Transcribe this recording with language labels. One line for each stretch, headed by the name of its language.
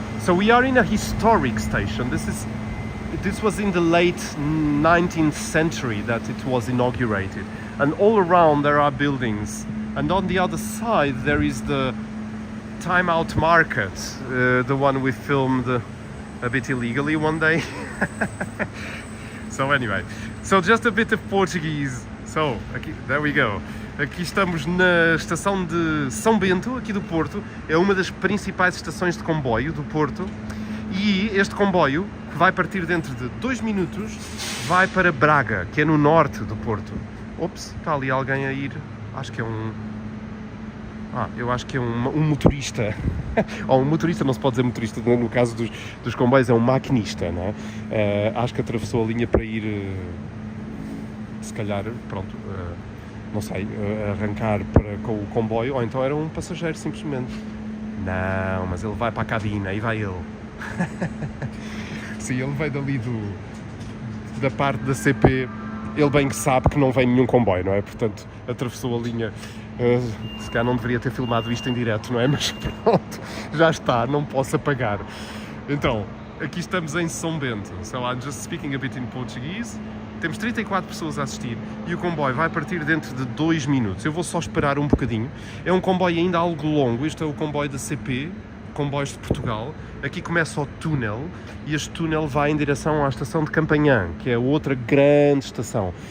English: So we are in a historic station. This was in the late 19th century that it was inaugurated, and all around there are buildings, and on the other side there is the Time Out Market, the one we filmed a bit illegally one day. So anyway, so just a bit of Portuguese. So there we go.
Portuguese: Aqui estamos na estação de São Bento, aqui do Porto. É uma das principais estações de comboio do Porto. E este comboio, que vai partir dentro de 2 minutos, vai para Braga, que é no norte do Porto. Ops, está ali alguém a ir acho que é eu acho que é um motorista. Ou um motorista, não se pode dizer motorista, no caso dos comboios é um maquinista, não é? Acho que atravessou a linha para ir, se calhar, pronto, não sei, arrancar com o comboio, ou então era um passageiro simplesmente. Não, mas ele vai para a cabina, aí vai ele. Sim, ele veio dali da parte da CP, ele bem que sabe que não vem nenhum comboio, não é? Portanto, atravessou a linha. Se calhar não deveria ter filmado isto em direto, não é? Mas pronto, já está, não posso apagar. Então, aqui estamos em São Bento.
English: So I'm just speaking a bit in Portuguese.
Portuguese: Temos 34 pessoas a assistir e o comboio vai partir dentro de 2 minutos. Eu vou só esperar um bocadinho. É um comboio ainda algo longo. Este é o comboio da CP, Comboios de Portugal. Aqui começa o túnel e este túnel vai em direção à estação de Campanhã, que é outra grande estação.